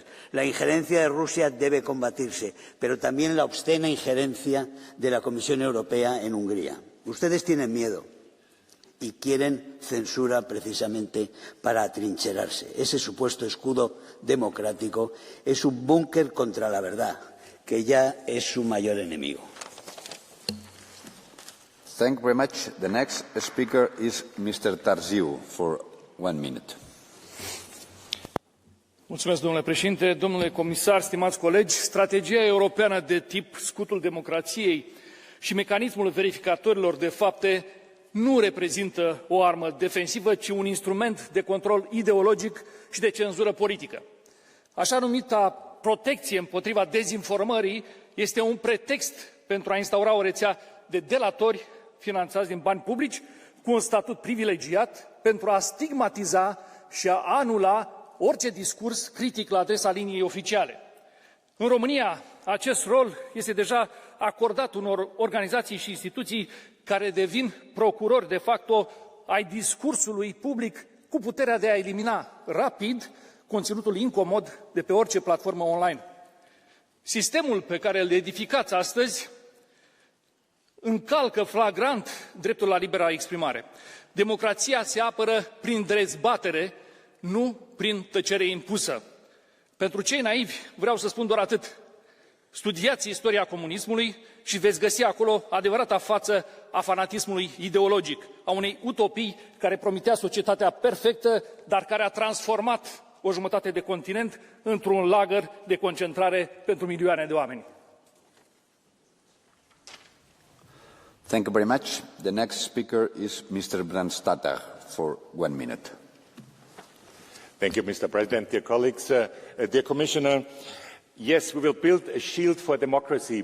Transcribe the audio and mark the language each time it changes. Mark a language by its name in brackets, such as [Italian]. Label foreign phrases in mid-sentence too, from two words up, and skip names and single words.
[Spanish] La injerencia de Rusia debe combatirse, pero también la obscena injerencia de la Comisión Europea en Hungría. Ustedes tienen miedo y quieren censura precisamente para atrincherarse. Ese supuesto escudo democrático es un búnker contra la verdad, que ya es su mayor enemigo. [English] Thank you very much. The next speaker is Mr. Tarziu for 1 minute. [Romanian] Mulțumesc, domnule președinte, domnule comisar, stimați colegi. Strategia europeană de tip scutul democrației și mecanismul verificatorilor de fapte nu reprezintă o armă defensivă, ci un instrument de control ideologic și de cenzură politică. Așa numita protecție împotriva dezinformării este un pretext pentru a instaura o rețea de delatori finanțați din bani publici, cu un statut privilegiat, pentru a stigmatiza și a anula orice discurs critic la adresa liniei oficiale. În România, acest rol este deja acordat unor organizații și instituții care devin procurori [Latin] de facto [Romanian] ai discursului public, cu puterea de a elimina rapid conținutul incomod de pe orice platformă online. Sistemul pe care îl edificați astăzi încalcă flagrant dreptul la libera exprimare. Democrația se apără prin dezbatere, nu prin tăcere impusă. Pentru cei naivi vreau să spun doar atât. Studiați istoria comunismului și veți găsi acolo adevărata față a fanatismului ideologic, a unei utopii care promitea societatea perfectă, dar care a transformat o jumătate de continent într-un lagăr de concentrare pentru milioane de oameni. [English] Thank you very much. The next speaker is Mr. Brandstatter for 1 minute. Thank you, Mr. President, dear colleagues, dear Commissioner. Yes, we will build a shield for democracy.